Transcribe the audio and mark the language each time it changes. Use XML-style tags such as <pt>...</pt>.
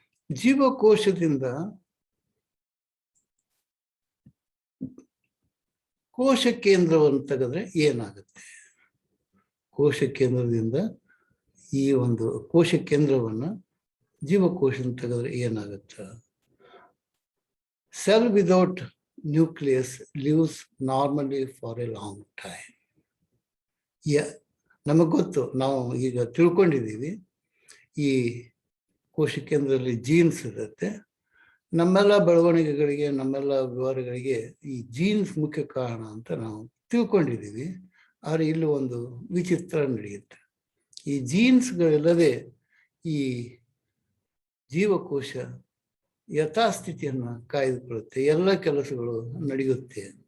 <kn>ಜೀವಕೋಶದಿಂದ ಕೋಶ ಕೇಂದ್ರವನ್ನು ತೆಗೆದ್ರೆ ಏನಾಗುತ್ತೆ? ಕೋಶ ಕೇಂದ್ರದಿಂದ ಈ ಒಂದು ಕೋಶ ಕೇಂದ್ರವನ್ನ ಜೀವಕೋಶದಿಂದ ತೆಗೆದ್ರೆ ಏನಾಗುತ್ತೆ?</kn> <en>Cell without nucleus lives normally for a long time.</en> <kn>ನಮಗೆ ಗೊತ್ತು, ನಾವು ಈಗ ತಿಳ್ಕೊಂಡಿದ್ದೀವಿ ಈ ಕೋಶ ಕೇಂದ್ರದಲ್ಲಿ ಜೀನ್ಸ್ ಇರುತ್ತೆ. ನಮ್ಮೆಲ್ಲ ಬೆಳವಣಿಗೆಗಳಿಗೆ, ನಮ್ಮೆಲ್ಲ ವ್ಯವಹಾರಗಳಿಗೆ ಈ ಜೀನ್ಸ್ ಮುಖ್ಯ ಕಾರಣ ಅಂತ ನಾವು ತಿಳ್ಕೊಂಡಿದ್ದೀವಿ. ಆದರೆ ಇಲ್ಲಿ ಒಂದು ವಿಚಿತ್ರ ನಡೆಯುತ್ತೆ. ಈ ಜೀನ್ಸ್ಗಳಿಲ್ಲದೆ ಈ ಜೀವಕೋಶ ಯಥಾಸ್ಥಿತಿಯನ್ನು ಕಾಯ್ದುಕೊಳ್ಳುತ್ತೆ, ಎಲ್ಲ ಕೆಲಸಗಳು ನಡೆಯುತ್ತೆ.</kn>